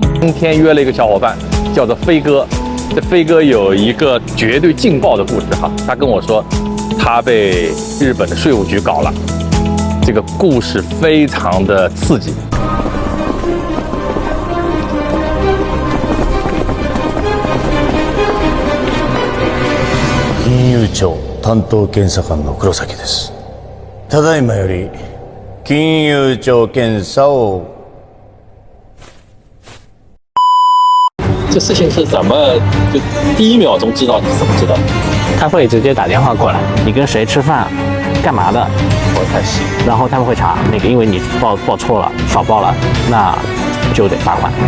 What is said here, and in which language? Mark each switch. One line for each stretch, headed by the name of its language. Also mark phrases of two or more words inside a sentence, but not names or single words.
Chinese: 今天约了一个小伙伴，叫做飞哥。这飞哥有一个绝对劲爆的故事哈，他跟我说，他被日本的税务局搞了，这个故事非常的刺激。
Japanese: 金融庁担当検査官の黒崎です。ただいまより金融庁検査を。
Chinese: 这事情是怎么就第一秒钟知道？你怎么知道？他会直接打电话过来，你跟谁吃饭，干嘛的？我太细。然后他们会查那个，因为你报错了，少报了，那就得罚款。